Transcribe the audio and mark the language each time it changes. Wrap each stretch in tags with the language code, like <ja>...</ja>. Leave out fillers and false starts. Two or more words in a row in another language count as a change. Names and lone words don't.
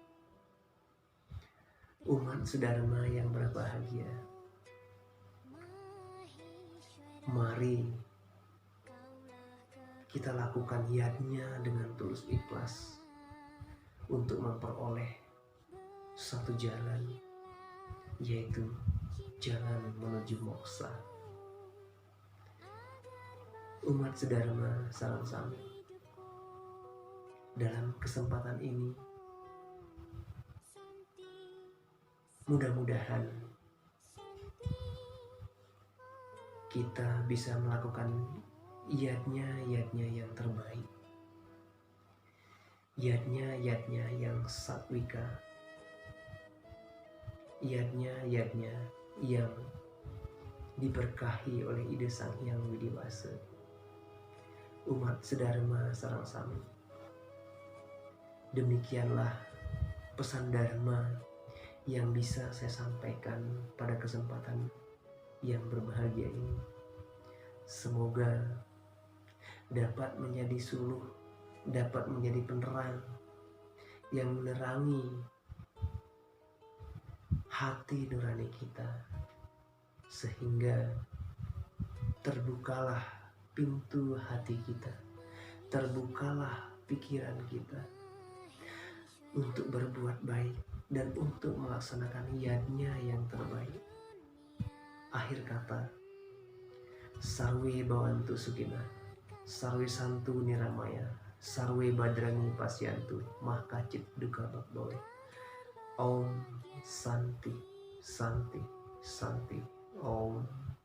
<id>Umat sedharma yang berbahagia, mari kita lakukan yatnya dengan tulus ikhlas untuk memperoleh satu jalan, yaitu jalan menuju moksa. Umat sedharma salam sami. Dalam kesempatan ini, mudah-mudahan kita bisa melakukan yatnya yang terbaik, yatnya yang satwika, yatnya yang diberkahi oleh ide Sang Hyang Widiwasa. Umat sedharma</id> <ban>sareng sami.</ban> <id>Demikianlah pesan dharma yang bisa saya sampaikan pada kesempatan yang berbahagia ini. Semoga dapat menjadi suluh, dapat menjadi penerang yang menerangi hati nurani kita, sehingga terbukalah pintu hati kita, terbukalah pikiran kita untuk berbuat baik dan untuk melaksanakan yatnya yang terbaik. Akhir kata,</id> <sa>सर्वे भवन्तु सुखिनः सर्वे सन्तु निरामयाः सर्वे भद्राणि पश्यन्तु, मा कश्चित् दुःख भाग्भवेत्. ॐ शान्तिः शान्तिः शान्तिः. Om</sa>